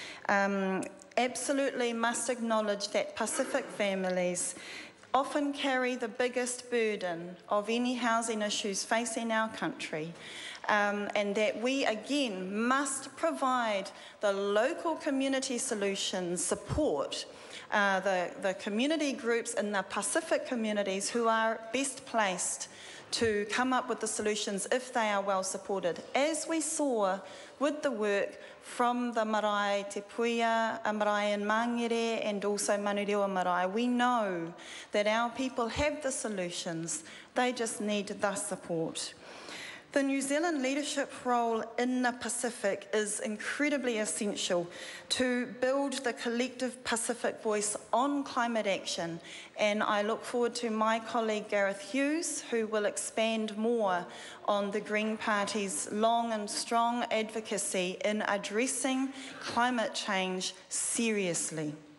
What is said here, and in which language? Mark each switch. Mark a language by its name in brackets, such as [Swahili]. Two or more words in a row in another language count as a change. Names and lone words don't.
[English] absolutely must acknowledge that Pacific families often carry the biggest burden of any housing issues facing our country, and that we again must provide the local community solutions support, the community groups in the Pacific communities who are best placed to come up with the solutions if they are well supported. As we saw with the work from the marae Te Puia, a marae in Mangere and also Manurewa marae, we know that our people have the solutions, they just need the support. The New Zealand leadership role in the Pacific is incredibly essential to build the collective Pacific voice on climate action, and I look forward to my colleague Gareth Hughes, who will expand more on the Green Party's long and strong advocacy in addressing climate change seriously.